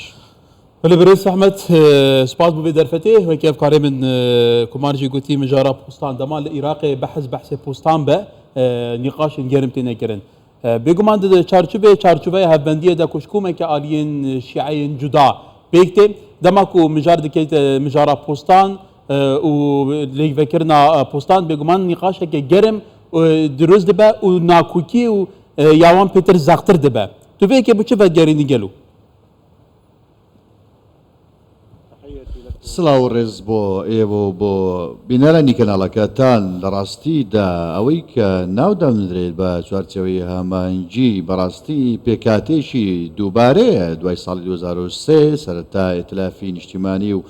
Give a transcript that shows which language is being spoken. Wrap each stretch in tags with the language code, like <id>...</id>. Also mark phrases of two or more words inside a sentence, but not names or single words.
<ku>برێز ئەحمەد سپاس بۆ بێ دەرفەتێ وەکی ئەفکارێ من کومارژی گوتی مژارە پۆستان دەما لە عێراقێ بەحثێ پۆستان بە نیقاشên گەرم تێ نەکردن بێگومان چارچوبەیە هەڤبەندیە دا کوشکومێکە ئالیên شیعەیên جودا پێک تێ دەما ku mijar dikeyt mijara postan û lêvekirina postan bêguman nîqaşeke germ dirûz dibe û nakûkî û yawan pêtir zextir dibe. Tu vêkê bi çi vegerînî gelo?</ku> <ckb>سڵاو ڕێز بۆ ئێوە بۆ بینەرانی کەناڵەکەتان لە ڕاستیدا ئەوەی کە ناودامدرێت بە چوارچەوەی هەمانگی بەڕاستی پێکاتێکی دووبارەیە دوای ساڵی 2023 سەرەتا ئێتلافی نیشتیمانی و</ckb>